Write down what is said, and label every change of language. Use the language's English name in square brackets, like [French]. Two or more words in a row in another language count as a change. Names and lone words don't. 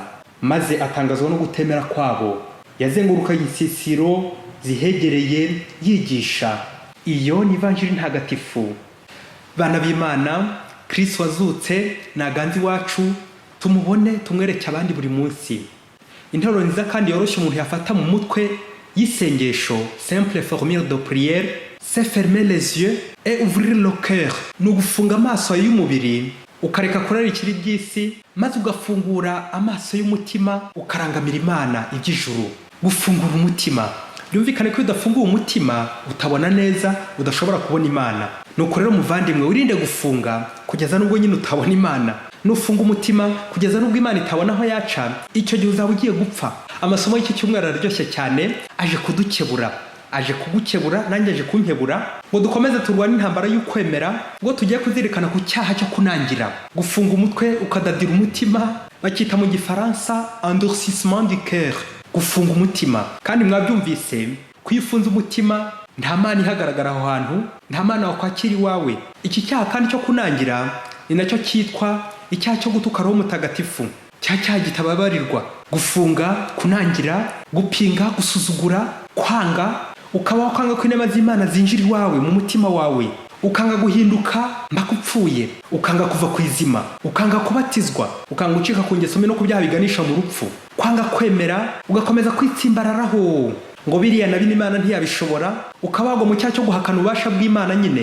[Kinyarwanda] Maze atangazwa no gutemera kwabo. Yazenguruka insisiro zihegereye yigisha. Iyo ni Ivanjili ntagatifu. Bana b'Imana, Kristo wazutse naganzi wacu, tumubone tumwereke abandi buri munsi. Interuro nziza kandi yoroshye umuntu yafata mu mutwe y'isengesho, [French] simple formule de prière, c'est fermer les yeux et ouvrir le cœur. [Kinyarwanda] Ni ugufunga amaso y'umubiri ukareka kurarikira iby'isi, maze ugafungura amaso y'umutima ukarangamira Imana iby'ijuru. Gufungura umutima, byumvikane ko udafungura umutima utabona neza, udashobora kubona Imana. Nuko rero muvandimwe, wirinde gufunga kugeza nubwo nyine utabona Imana. Nufunga umutima kugeza nubwo Imana itabona aho yaca, icyo gihe uzaba ugiye gupfa. Amasomo y'iki cyumweru araryoshye cyane, aje kudukebura, aje kugukebura, nanjye aje kunkebura, ngo dukomeze turwane intambara y'ukwemera, ngo tugiye kuzirikana ku cyaha cyo kunangira. Gufunga umutwe ukadadira umutima bakita mu Gifaransa [French] endurcissement du cœur. [Kinyarwanda] Gufunga umutima, kandi mwabyumvise, kwifunza umutima nta Mana ihagaragara aho hantu, nta Mana wakwakira iwawe. Iki cyaha kandi cyo kunangira ni nacyo cyitwa icyaha cyo gutuka Roho Mutagatifu, cyaha gitababarirwa. Gufunga, kunangira, gupinga, gusuzugura, kwanga, ukaba wakanga ko inema z'Imana zinjira iwawe mu mutima wawe, ukanga guhinduka mpaka upfuye, ukanga kuva ku izima, ukanga kubatizwa, ukanga gucika ku ngeso mbi no ku byaha biganisha mu rupfu, kwanga kwemera, ugakomeza kwitsimbararaho ngo biriya na bino Imana ntiyabishobora, ukabagwa mu cyaha cyo guhakana ububasha bw'Imana nyine.